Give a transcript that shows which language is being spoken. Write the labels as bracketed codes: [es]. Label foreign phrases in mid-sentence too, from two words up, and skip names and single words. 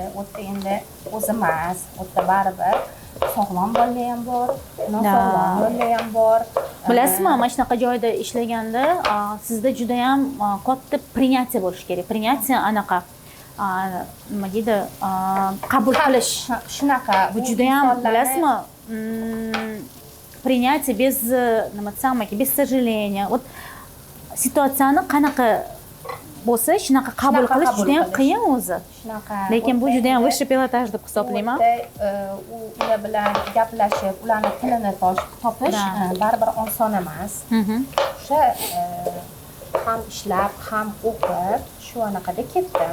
[uz] O'tda endi o'zimiz, o'tda baribir sog'lom bolalar ham bor, nosog'lom bolalar ham bor. Bilasizmi, mana shunaqa joyda ishlaganda sizda juda ham katta принятие bo'lish kerak. Принятие anaqa nima deydi, qabul qilish. Shunaqa. Bu juda ham, bilasizmi, [ru] принятие без [uz] nima desam, [ru] без сожаления. [uz] Вот situatsiyani qanaqa bo'lsa, shunaqa qabul qilish juda ham qiyin o'zi. Shunaqa. Lekin bu juda ham [ru] высший пилотаж [uz] deb hisoblayman. Ular bilan gaplashib, ularning tilini topish baribir oson emas. O'sha ham ishlab, ham o'qib, shu anaqada ketdim.